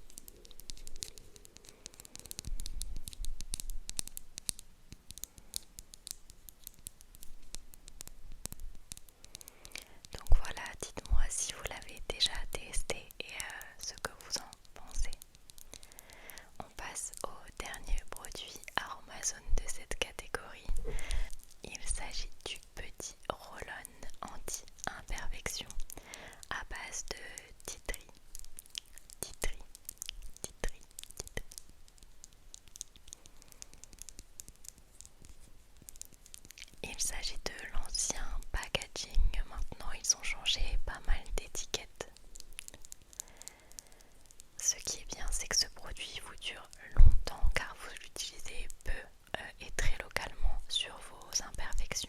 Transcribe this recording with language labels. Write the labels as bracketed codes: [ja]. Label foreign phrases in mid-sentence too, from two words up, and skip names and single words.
[fr] Donc voilà, dites-moi si vous l'avez déjà testé et ce que vous en pensez. On passe au dernier produit Aromazone de cette catégorie. Il s'agit du petit roll-on anti-imperfection à base de [en] tea tree. Tea tree, tea tree, tea tree. [fr] Il s'agit de l'ancien packaging. Maintenant, ils ont changé pas mal d'étiquettes. Ce qui est bien, c'est que ce produit vous dure longtemps car vous l'utilisez peu et très localement sur vos imperfections.